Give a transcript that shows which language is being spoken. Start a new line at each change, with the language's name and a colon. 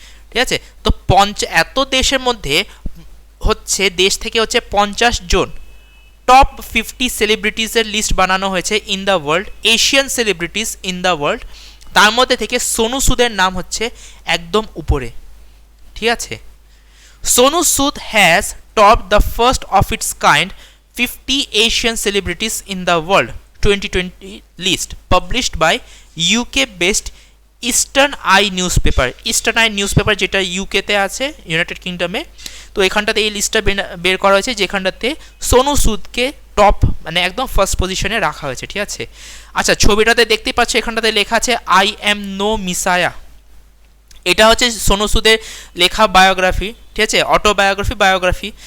Bangla: ঠিক আছে, তো এত দেশের মধ্যে হচ্ছে দেশ থেকে হচ্ছে 50 জন টপ 50 সেলিব্রিটিসের লিস্ট বানানো হয়েছে
English: In the world, Asian celebrities in the world.
Bangla: তার মধ্যে থেকে সোনু সুদের নাম হচ্ছে একদম উপরে। ঠিক আছে, সোনু সুদ
English: Has topped the first of its kind 50 Asian celebrities in the world 2020 list published by UK based Eastern Eye newspaper.
Bangla: Eastern I newspaper যেটা ইউকেতে আছে, ইউনাইটেড কিংডমে। তো এখানটাতে এই লিস্টটা বের করা হয়েছে, যেখানটাতে সোনু সুদকে টপ মানে একদম ফার্স্ট পজিশনে রাখা হয়েছে, ঠিক আছে। আচ্ছা, ছবিটাতে দেখতে পাচ্ছ এখানটাতে লেখা আছে আই এম নো মিসায়া। এটা হচ্ছে সোনু সুদের লেখা বায়োগ্রাফি, ঠিক আছে, বায়োগ্রাফি।